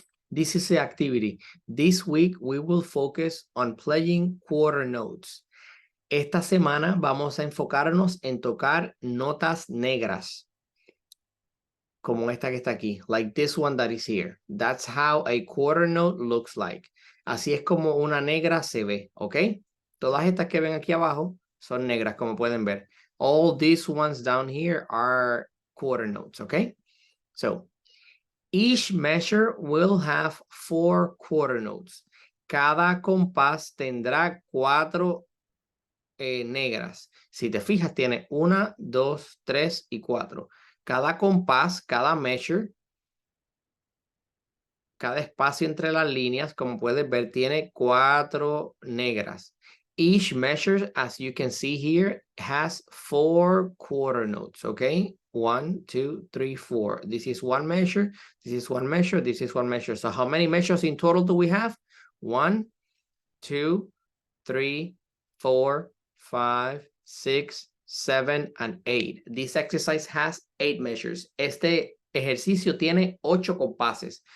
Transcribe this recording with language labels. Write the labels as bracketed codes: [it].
[en] This is the activity. This week, we will focus on playing quarter notes. [es] Esta semana vamos a enfocarnos en tocar notas negras, como esta que está aquí, [en] like this one that is here. That's how a quarter note looks like. [es] Así es como una negra se ve, ¿ok? Todas estas que ven aquí abajo son negras, como pueden ver. [en] All these ones down here are quarter notes, ¿ok? So, each measure will have 4 quarter notes. [es] Cada compás tendrá 4 negras. Si te fijas, tiene 1, 2, 3 y 4. Cada compás, cada measure, cada espacio entre las líneas, como puedes ver, tiene 4 negras. [en] Each measure, as you can see here, has 4 quarter notes, okay? 1, 2, 3, 4. This is one measure, this is one measure, this is one measure. So how many measures in total do we have? 1, 2, 3, 4, 5, 6, 7, and 8. This exercise has 8 measures. [es] Este ejercicio tiene 8 compases.